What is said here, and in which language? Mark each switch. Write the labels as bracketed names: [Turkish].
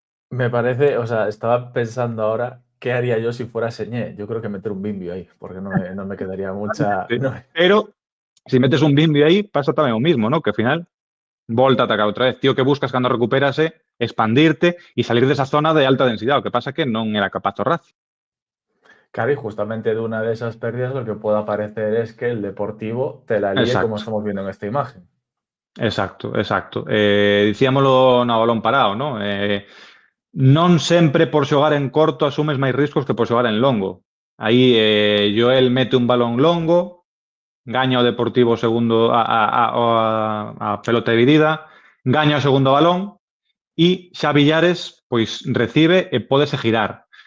[Spanish] Me parece, o sea, estaba pensando ahora qué haría yo si fuera Señé. Yo creo que meter un bimbio ahí, porque no me quedaría mucha. No, [Galician] Pero, se metes un bimbio aí, pasa tamén o mismo, ¿no? Que ao final volta a atacar outra vez. Tío, que buscas cando recuperase expandirte e salir desa zona de alta densidade. O que pasa é que non era capaz o Racing. [Spanish] claro, y justamente de una de esas pérdidas lo que puede aparecer es que el Deportivo te la líe como Exacto. estamos viendo en esta imagen. Exacto. [Galician] Dicíamolo no balón parado, ¿no? Non sempre por xogar en corto asumes máis riscos que por xogar en longo. Aí Joel mete un balón longo, gaña o Deportivo o segundo a pelota dividida, gaña o segundo balón e xa Villares pois recibe e pódese girar.